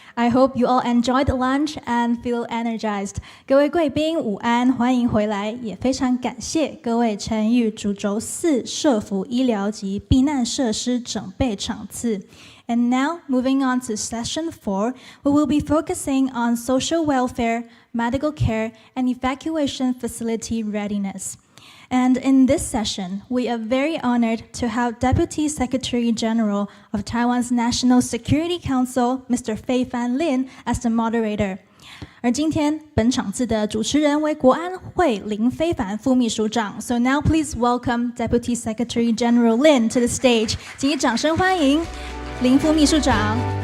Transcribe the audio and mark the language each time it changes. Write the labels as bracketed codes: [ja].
[en] I hope you all enjoyed lunch and feel energized. [zh] 各位貴賓午安，歡迎回來，也非常感謝各位參與主軸4社福醫療及避難設施整備場次。 [en] And now, moving on to session 4, we will be focusing on social welfare, medical care, and evacuation facility readiness. And in this session, we are very honored to have Deputy Secretary General of Taiwan's National Security Council, Mr. Fei Fan Lin, as the moderator. [zh] 而今天本场次的主持人為國安會林非凡副秘書長。 [en] So now please welcome Deputy Secretary General Lin to the stage. [zh] 請以掌聲歡迎林副秘書長。